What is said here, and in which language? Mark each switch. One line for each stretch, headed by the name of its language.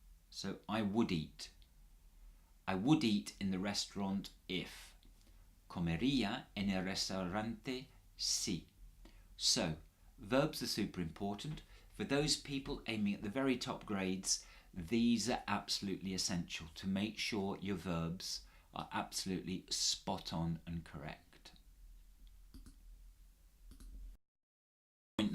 English: So I would eat. I would eat in the restaurant if.
Spanish: Comería en el restaurante si.
English: So, verbs are super important. For those people aiming at the very top grades, these are absolutely essential to make sure your verbs are absolutely spot on and correct. Point